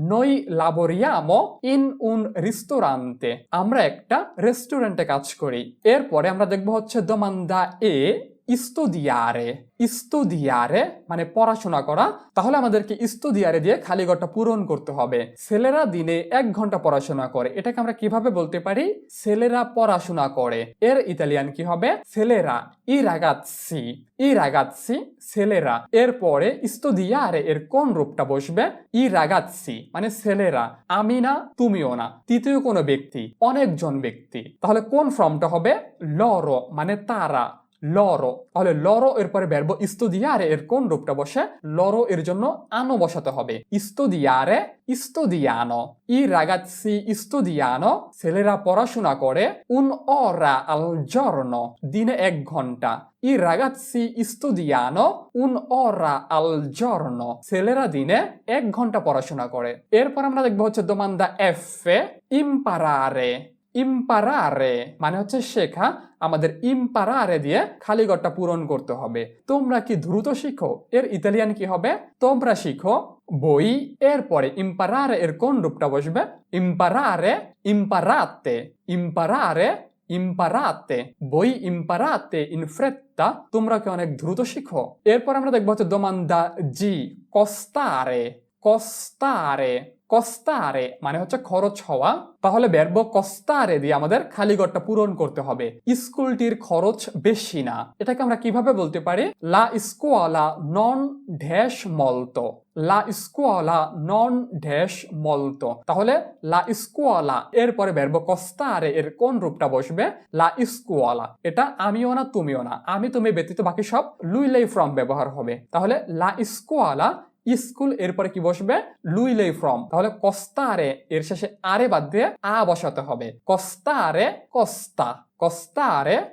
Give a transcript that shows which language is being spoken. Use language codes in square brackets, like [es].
[it] noi lavoriamo in un ristorante [bn] আমরা একটা রেস্টুরেন্টে কাজ করি। এরপরে আমরা দেখব হচ্ছে দোমান্দা এ, studiare, studiare মানে পড়াশোনা করা। তাহলে আমাদেরকে studiare দিয়ে খালি ঘরটা পূরণ করতে হবে। ছেলেরা দিনে 1 ঘন্টা পড়াশোনা করে এটাকে আমরা কিভাবে বলতে পারি? ছেলেরা পড়াশোনা করে এর ইতালিয়ান কি হবে? ছেলেরা, i ragazzi, i ragazzi ছেলেরা। এরপরে studiare এর কোন রূপটা বসবে? i ragazzi মানে ছেলেরা, আমি না তুমিও না, তৃতীয় কোনো ব্যক্তি, অনেকজন ব্যক্তি। তাহলে কোন ফর্মটা হবে? loro মানে তারা, loro। তাহলে loro এরপরে ভার্ব studiare এর কোন রূপটা বসে? loro এর জন্য আনো বসাতে হবে। [it] studiare, studiano। i ragazzi studiano [bn] ছেলেরা পড়াশোনা করে [it] un'ora al giorno [bn] দিনে 1 ঘন্টা। [it] i ragazzi studiano un'ora al giorno [bn] ছেলেরা দিনে 1 ঘন্টা পড়াশোনা করে। এরপর আমরা দেখব হচ্ছে দোমান্দা F, imparare, imparare মানে হচ্ছে শেখা। আমাদের imparare দিয়ে খালি ঘরটা পূরণ করতে হবে। তোমরা কি দ্রুত শিখো এর ইতালিয়ান কি হবে? তোমরা শিখো। বই এরপরে imparare এর কোন রূপটা বসবে? [it] imparare, imparate, imparare, imparate বই imparate in fretta [bn] তোমরা কি অনেক দ্রুত শিখো। এরপর আমরা দেখব হচ্ছে দোমান্দা জি, costare, costare, costare মানে হচ্ছে খরচ হওয়া। তাহলে ভার্ব costare দিয়ে আমাদের খালি ঘরটা পূরণ করতে হবে। স্কুলটির খরচ বেশি না এটাকে আমরা কিভাবে বলতে পারি? [it] la scuola non dash molto, la scuola non dash molto। [bn] তাহলে la scuola এরপরে ভার্ব costare এর কোন রূপটা বসবে? la scuola এটা আমিও না তুমিও না, আমি তুমি ব্যতীত বাকি সব lui lei from ব্যবহার হবে। তাহলে la scuola স্কুল এরপরে কি বসবে? lui lei from। তাহলে costare এর শেষে আরে বাদ দিয়ে আ বসাতে হবে। costare costa, costare